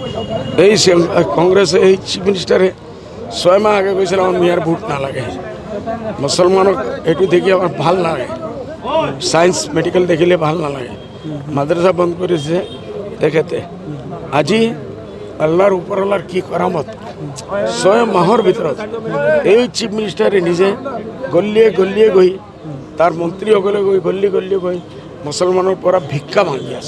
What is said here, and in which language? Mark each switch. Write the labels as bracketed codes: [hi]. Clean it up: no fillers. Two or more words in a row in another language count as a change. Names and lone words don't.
[as] এই কংগ্রেসে এই [en] chief minister [as] 6 মাহ আগে কৈছিল আমার মেয়ার ভোট না লাগে মুসলমানক এইটো দেখি আমার ভাল লাগে [en] science medical [as] দেখিলে ভাল নালাগে মাদ্রাসা বন্ধ করেছে দেখেতে আজি আল্লাহর উপরওয়ালার কি করামত 6 মাহর ভিতৰত এই [en] chief minister [as] নিজে গলিয়ে গলিয়ে গই তার মন্ত্রী সকলে গই গলি গলিয়ে গই মুসলমানের পরা ভিক্ষা মাগি আছে।